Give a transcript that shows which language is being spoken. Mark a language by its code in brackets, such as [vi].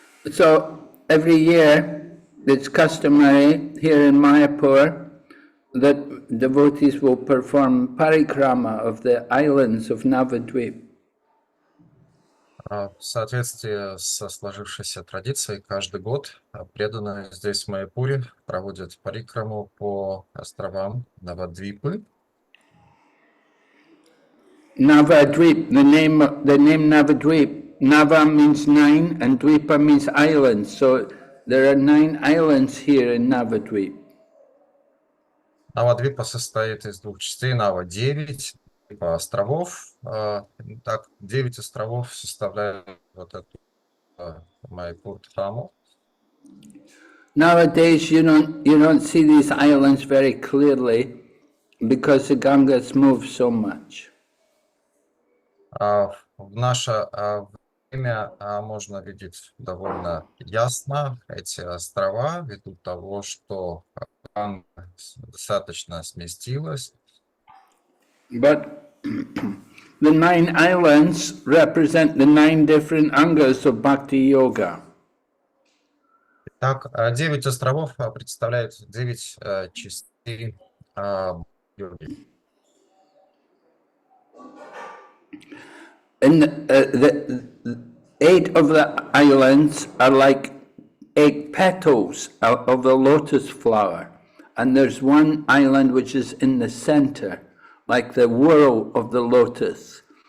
[en] So every year it's customary here in Mayapur that devotees will perform parikrama of the islands of Navadvip. [ru] В соответствии со сложившейся традицией, каждый год преданные здесь в Маяпуре проводят парикраму по островам Навадвипы. [en] Navadvip, the name Navadvip, Nava means 9 and Dvipa means islands. So there are 9 islands here in Navadvip. [ru] Навадвипа состоит из двух частей, Нава 9 островов. Так, 9 островов составляют вот эту Маяпур Дхаму. [en] Nowadays you don't see these islands very clearly because the Gangas move so much. [ru] В наше время можно видеть довольно ясно эти острова, ввиду того, что Ганга достаточно сместилась. [en] But the 9 islands represent the 9 different angas of Bhakti Yoga. [ru] Так, 9 островов представляют 9 частей йоги. [en] And the 8 of the islands are like 8 petals of the lotus flower. And there's one island which is in the center, like the whorl of the lotus.